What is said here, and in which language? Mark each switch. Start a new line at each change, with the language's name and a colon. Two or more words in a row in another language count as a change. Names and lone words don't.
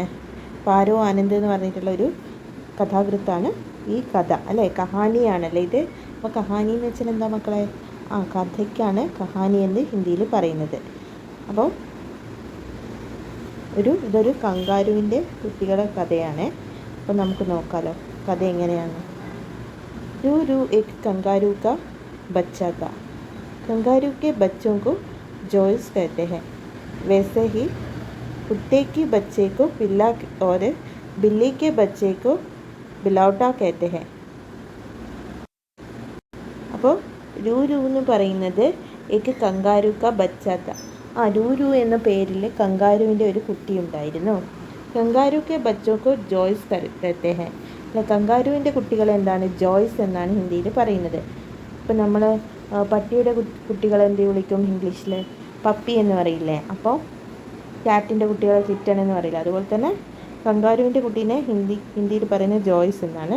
Malayalam: പാരോ ആനന്ദ് എന്ന് പറഞ്ഞിട്ടുള്ള ഒരു കഥാകൃത്താണ് ഈ കഥ അല്ലേ. കഹാനിയാണല്ലേ ഇത്. അപ്പോൾ കഹാനി എന്ന് വെച്ചാൽ എന്താ മക്കളെ? കഥയ്ക്കാണ് കഹാനി എന്ന് ഹിന്ദിയിൽ പറയുന്നത്. അപ്പോൾ ഇതൊരു കങ്കാരുവിൻ്റെ കുട്ടികളുടെ കഥയാണ്. അപ്പോൾ നമുക്ക് നോക്കാമല്ലോ കഥ എങ്ങനെയാണ്.
Hindi: रू एक कंगारू का बच्चा था. कंगारू के बच्चों को जॉयस कहते हैं. वैसे ही कुत्ते के बच्चे को पिल्ला और बिल्ली के बच्चे को बिलौटा कहते हैं. അപ്പോൾ रू
Malayalam: എന്ന് പറയുന്നത്
Hindi: एक कंगारू का बच्चा था.
Malayalam: रू എന്ന പേരിൽ കങ്കാരുവിൻ്റെ ഒരു കുട്ടി ഉണ്ടായിരുന്നു.
Hindi: कंगारू के बच्चों को जॉयस कहते हैं.
Malayalam: കങ്കാരുവിൻ്റെ കുട്ടികളെ എന്താണ്? ജോയ്സ് എന്നാണ് ഹിന്ദിയിൽ പറയുന്നത്. ഇപ്പോൾ നമ്മൾ പട്ടിയുടെ കുട്ടികളെ എന്ത് വിളിക്കും ഇംഗ്ലീഷിൽ? പപ്പി എന്ന് പറയില്ലേ. അപ്പോൾ ക്യാറ്റിൻ്റെ കുട്ടികളെ കിറ്റൺ എന്ന് പറയില്ല. അതുപോലെ തന്നെ കങ്കാരുവിൻ്റെ കുട്ടീനെ ഹിന്ദിയിൽ പറയുന്നത് ജോയ്സ് എന്നാണ്.